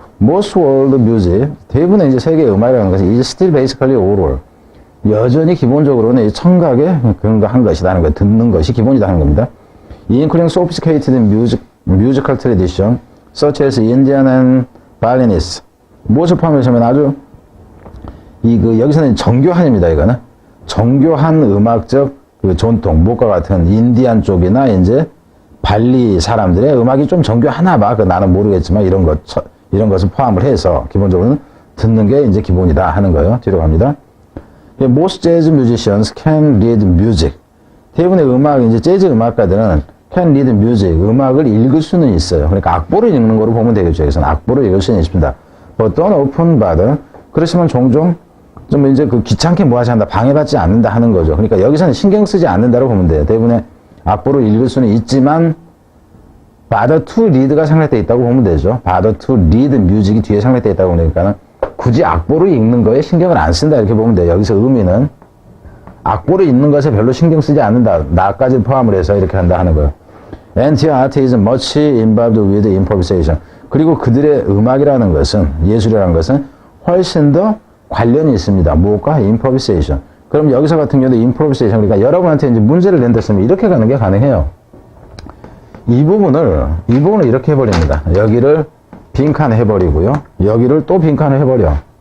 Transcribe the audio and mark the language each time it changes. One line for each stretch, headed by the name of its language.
English: Most world music,
Korean: 대부분의 이제 세계 음악이라는 것은 이제
English: still basically oral.
Korean: 여전히 기본적으로는 이 청각에 근거한 것이라는 거, 듣는 것이 기본이다 하는 겁니다.
English: Including sophisticated musical tradition, such as Indian and Balinese.
Korean: 무엇을 포함해서면 아주 여기서는 정교한입니다. 이거는 정교한 음악적 그 전통, 무엇과 같은 인디안 쪽이나 이제 발리 사람들의 음악이 좀 정교하나 봐. 나는 모르겠지만 이런 것을 포함을 해서 기본적으로는 듣는 게 이제 기본이다 하는 거예요. 뒤로 갑니다.
English: Most jazz musicians can read music.
Korean: 대부분의 이제 재즈 음악가들은
English: can read music.
Korean: 음악을 읽을 수는 있어요. 그러니까 악보를 읽는 거로 보면 되겠죠. 여기서는 악보를 읽을 수는 있습니다.
English: But don't open bother.
Korean: 그렇지만 종종 좀 이제 귀찮게 뭐하지 않는다, 방해받지 않는다 하는 거죠. 그러니까 여기서는 신경 쓰지 않는다고 보면 돼요. 대부분의 악보를 읽을 수는 있지만 bother to read가 생략되어 있다고 보면 되죠. bother to read music이 뒤에 생략되어 있다고 보니까는 굳이 악보를 읽는 거에 신경을 안 쓴다 이렇게 보면 돼요. 여기서 의미는 악보를 읽는 것에 별로 신경 쓰지 않는다. 나까지 포함을 해서 이렇게 한다 하는 거예요.
English: And the art is much involved with improvisation.
Korean: 그리고 그들의 음악이라는 것은, 예술이라는 것은 훨씬 더 관련이 있습니다. 무엇과? improvisation. 그럼 여기서 같은 경우도 improvisation, 그러니까 여러분한테 이제 문제를 낸다으면 이렇게 가는 게 가능해요. 이 부분을 이렇게 해버립니다. 여기를 빈칸 해버리고요. 여기를 또 빈칸을 해버려.